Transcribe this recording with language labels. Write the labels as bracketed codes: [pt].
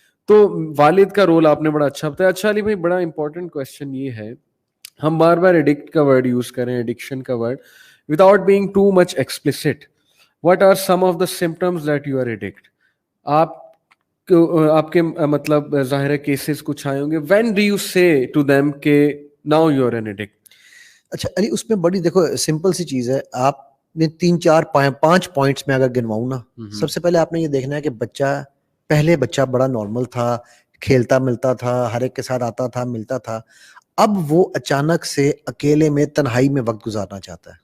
[ur] تو والد کا رول آپ نے بڑا اچھا بتایا. اچھا علی بھائی, بڑا امپورٹنٹ کوشچن یہ ہے, ہم بار بار ایڈکٹ کا ورڈ یوز کریں, ایڈکشن کا word, [en] Without being too much explicit, what are some of the symptoms that you are addict? [ur] آپ کے مطلب ظاہر ہے کیسز کچھ آئے ہوں گے. [en] when do you say to them کہ now you are an addict? [ur] اچھا علی, اس میں بڑی دیکھو سمپل سی چیز ہے. آپ نے 3 4 5 پوائنٹس میں اگر گنواؤں نا, سب سے پہلے آپ نے یہ دیکھنا ہے کہ بچہ بڑا نارمل تھا, کھیلتا ملتا تھا, ہر ایک کے ساتھ آتا تھا, ملتا تھا. اب وہ اچانک سے اکیلے میں تنہائی میں وقت گزارنا چاہتا ہے.